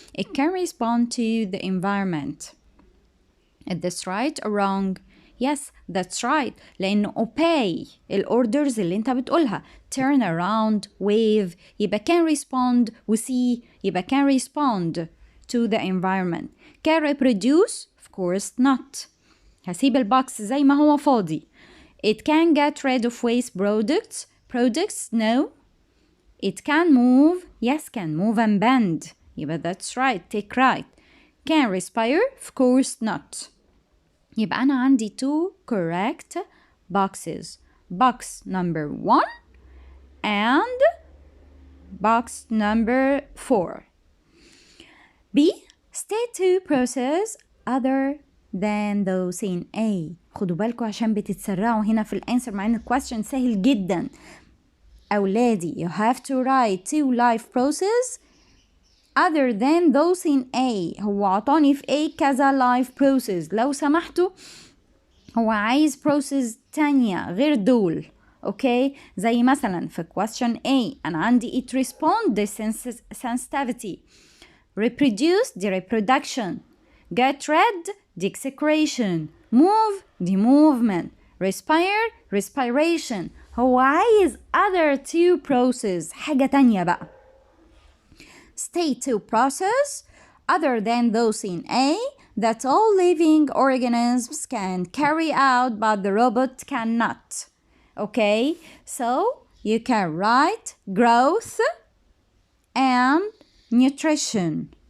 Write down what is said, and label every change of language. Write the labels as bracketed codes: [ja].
[en] It can respond to the environment. Is this right or wrong? Yes, that's right. [ar] لأنه obey الأوردرز اللي أنت بتقولها. [en] Turn around, wave. يبقى can respond see. يبقى can respond to the environment. Can reproduce? Of course not. [ar] هسيب البوكس زي ما هو فاضي. [en] It can get rid of waste products? No. It can move? Yes, can move and bend. يبقى that's right. Take right. Can respire? Of course not. [ar] يبقى أنا عندي 2 [en] correct boxes. Box number 1 and box number 4. B. State 2 process other than those in A. [ar] خدوا بالكم عشان بتتسرعوا هنا في الانسر مع ان الكويستشن سهل جدا. [en] أولادي you have to write 2 life process other than those in A. [ar] هو عطاني في A كذا [en] life process. [ar] لو سمحتوا هو عايز process تانية غير دول. [en] okay [ar] زي مثلا [en] في question A [ar] أنا عندي [en] it respond the sensitivity, reproduce the reproduction, get rid the excretion, move the movement, respire respiration. [ar] هو عايز [en] other 2 process [ar] حاجة تانية بقى. [en] State 2 process other than those in A that all living organisms can carry out but the robot cannot. Okay, so you can write growth and nutrition.